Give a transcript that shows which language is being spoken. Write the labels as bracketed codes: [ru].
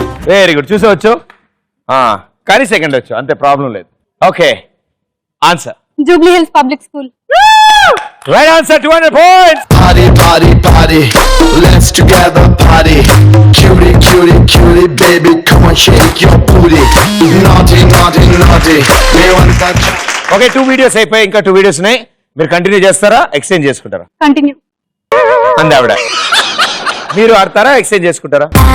[te] Very good, చూసేవచ్చు. కానీ second వచ్చు, అంతే, ప్రాబ్లం లేదు. Okay, answer Jubilee hills public school. Right answer, 200 points. [en] Party, party, party. Let's together party. Cutie, cutie, cutie, baby, come on, shake your booty. Naughty, naughty, naughty. We want that. [te] Okay, 2 videos అయిపోయి, ఇంకా 2 videos ఉన్నాయి. మీరు continue చేస్తారా, exchange చేసుకుంటారా? Continue. అంది ఆవిడ. మీరు ఆడతారా, ఎక్స్చేంజ్ చేసుకుంటారా?